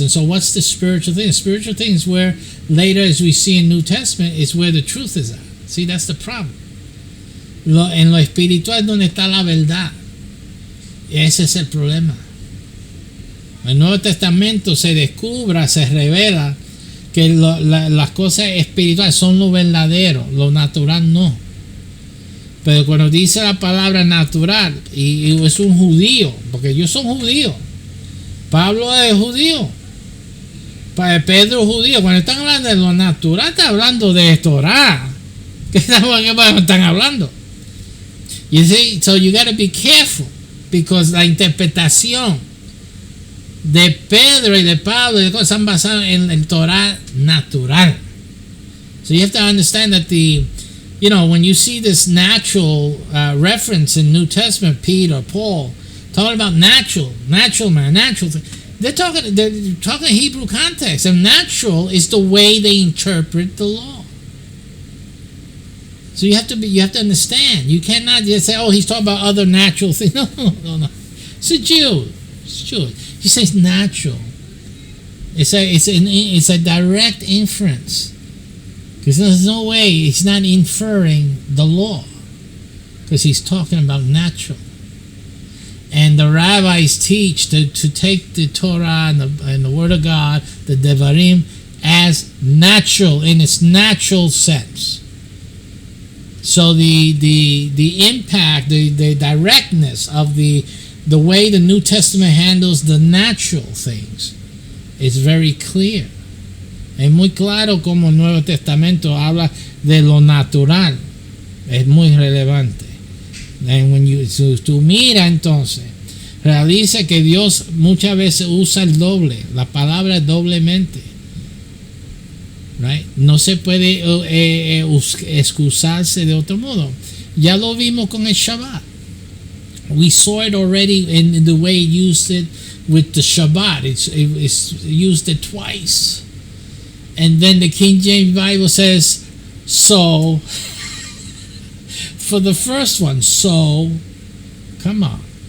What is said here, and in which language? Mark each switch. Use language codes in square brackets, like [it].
[en] And so what's the spiritual thing? The spiritual thing is where later, as we see in New Testament, is where the truth is at. See, that's the problem. [es] En lo espiritual es donde está la verdad. Ese es el problema. El Nuevo Testamento se revela que las cosas espirituales son lo verdadero, lo natural no. Pero cuando dice la palabra natural, y es un judío, porque ellos son judíos, Pablo es judío, Pedro es judío, cuando están hablando de lo natural, están hablando de Torah. ¿Qué están hablando? [en] You see, so you got to be careful, because [es] la interpretación de Pedro y de Pablo y de cosas están basadas en el Torah natural. [en] So you have to understand that when you see this natural reference in New Testament, Peter, Paul, talking about natural man, natural thing, they're talking Hebrew context, and natural is the way they interpret the law. So you have to understand. You cannot just say, oh, he's talking about other natural things. No. It's a Jew. He says natural. It's a direct inference, because there's no way he's not inferring the law, because he's talking about natural. And the rabbis teach to take the Torah and the Word of God, the Devarim, as natural, in its natural sense. So the impact, the directness of the way the New Testament handles the natural things is very clear. [es] Es muy claro como el Nuevo Testamento habla de lo natural. Es muy relevante. [en] And when [es] tú mira entonces, realiza que Dios muchas veces usa el doble, la palabra doblemente. [en] Right? [es] No se puede excusarse de otro modo. Ya lo vimos con el Shabbat. [en] We saw it already in the way he used it with the Shabbat. It's used it twice. And then the King James Bible says, so, for the first one, so, come on.